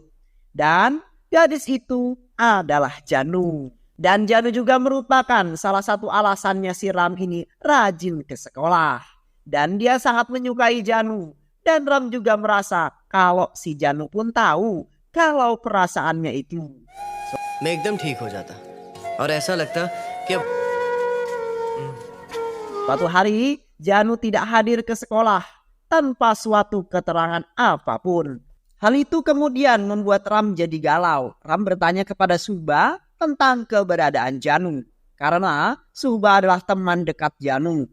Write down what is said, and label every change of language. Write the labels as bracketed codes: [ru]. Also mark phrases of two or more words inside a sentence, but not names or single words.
[id] Dan gadis itu adalah Janu. Dan Janu juga merupakan salah satu alasannya si Ram ini rajin ke sekolah. Dan dia sangat menyukai Janu. Dan Ram juga merasa kalau si Janu pun tahu kalau perasaannya itu. [hi] मैं एकदम ठीक हो जाता और ऐसा लगता कि अब [id] Suatu hari Janu tidak hadir ke sekolah tanpa suatu keterangan apapun. Hal itu kemudian membuat Ram jadi galau. Ram bertanya kepada Subha tentang keberadaan Janu. Karena Subha adalah teman dekat Janu.